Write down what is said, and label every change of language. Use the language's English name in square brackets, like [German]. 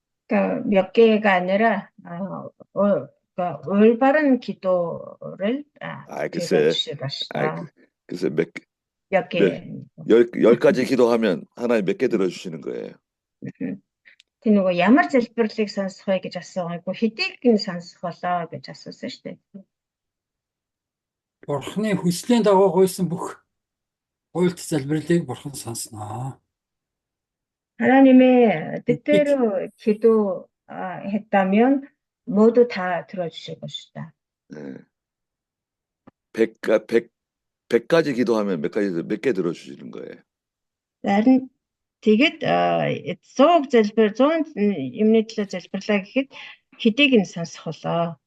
[Korean] 그러니까 몇 개가 아니라 그러니까 올바른 기도를 글쎄, 들어주시다. 글쎄 몇 개. 10가지 기도하면 하나님 몇 개 들어주시는 거예요. [Mongolian] Тэг нөгөө ямар залбирлыг сонсох вэ гэж асуугаагүй хэдийг нь сонсох болоо гэж асуусан шүү дээ. Бурхны хүслийн дагуу гуйсан бүх хуульт залбирлыг Бурхан сонсноо. [Korean] 하나님의 뜻대로 기도했다면 모두 다 들어주실 것이다. 네. 100가지 기도하면 몇 개 들어주시는 거예요. [Mongolian] Харин тэгээд 100 залбир 100 юмны төлөө залбирлаа гэхэд хэдийг нь сонсох болоо.